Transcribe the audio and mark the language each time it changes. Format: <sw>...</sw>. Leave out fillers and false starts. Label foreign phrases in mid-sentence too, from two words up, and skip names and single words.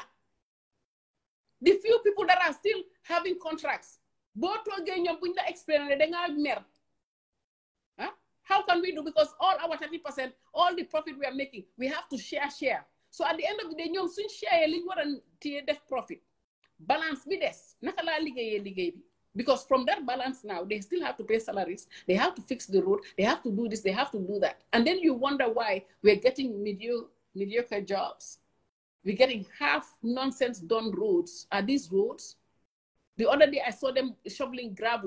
<en>The few people that are still having contracts, huh? How can we do? Because all our 30%, all the profit we are making, we have to share. So at the end of the day,</en> <wo>ñoom suñ share li ñu war a def profit. Balance bi des. Naka la liggéeyee liggéey bi.</wo> <en>Because from that balance now, they still have to pay salaries. They have to fix the road. They have to do this. They have to do that. And then you wonder why we're getting mediocre jobs. We're getting half nonsense done roads. Are these roads? The other day I saw them shoveling gravel.</en>